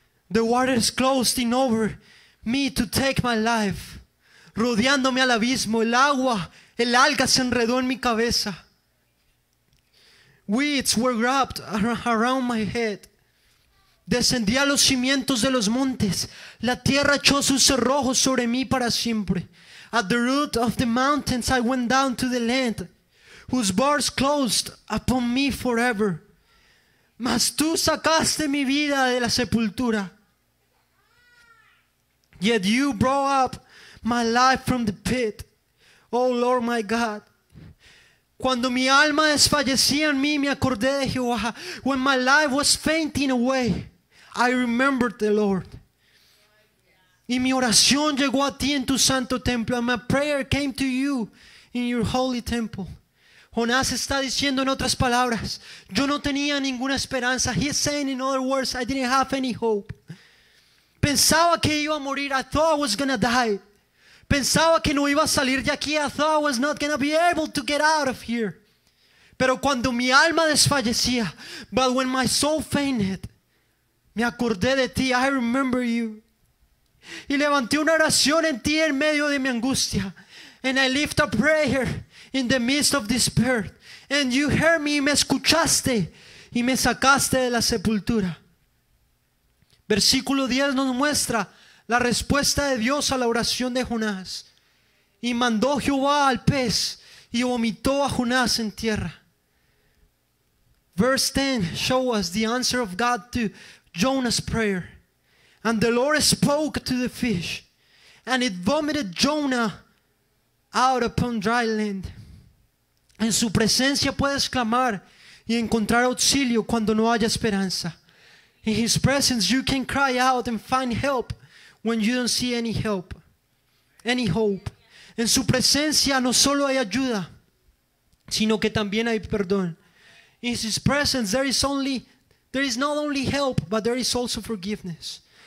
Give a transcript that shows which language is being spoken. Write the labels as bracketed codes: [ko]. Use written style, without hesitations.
[en] The waters closed in over me to take my life. [es] Rodeándome al abismo, el agua, el alga se enredó en mi cabeza. [en] Weeds were wrapped around my head. [es] Descendí a los cimientos de los montes. La tierra echó sus cerrojos sobre mí para siempre. [en] At the root of the mountains I went down to the land, whose bars closed upon me forever. [es] Mas tú sacaste mi vida de la sepultura. [en] Yet you brought up my life from the pit, oh Lord my God. [es] Cuando mi alma desfallecía en mí, me acordé de Jehová. [en] When my life was fainting away, I remembered the Lord. [es] Y mi oración llegó a ti en tu santo templo. [en] And my prayer came to you in your holy temple. [es] Jonás está diciendo en otras palabras, yo no tenía ninguna esperanza. [en] He is saying in other words, I didn't have any hope. [es] Pensaba que iba a morir. [en] I thought I was gonna die. [es] Pensaba que no iba a salir de aquí. [en] I thought I was not gonna be able to get out of here. [es] Pero cuando mi alma desfallecía, [en] but when my soul fainted, [es] me acordé de ti. [en] I remember you. [es] Y levanté una oración en ti en medio de mi angustia. [en] And I lift a prayer in the midst of despair. And you heard me, [es] y me escuchaste y me sacaste de la sepultura. Versículo 10 nos muestra la respuesta de Dios a la oración de Jonás. Y mandó Jehová al pez y vomitó a Jonás en tierra. [en] Verse 10 shows us the answer of God to Jonah's prayer. And the Lord spoke to the fish, and it vomited Jonah out upon dry land. [es] En su presencia puedes clamar y encontrar auxilio cuando no haya esperanza. [en] In His presence you can cry out and find help when you don't see any help, any hope. [es] En su presencia no solo hay ayuda, sino que también hay perdón. [en] In His presence there is not only help, but there is also forgiveness.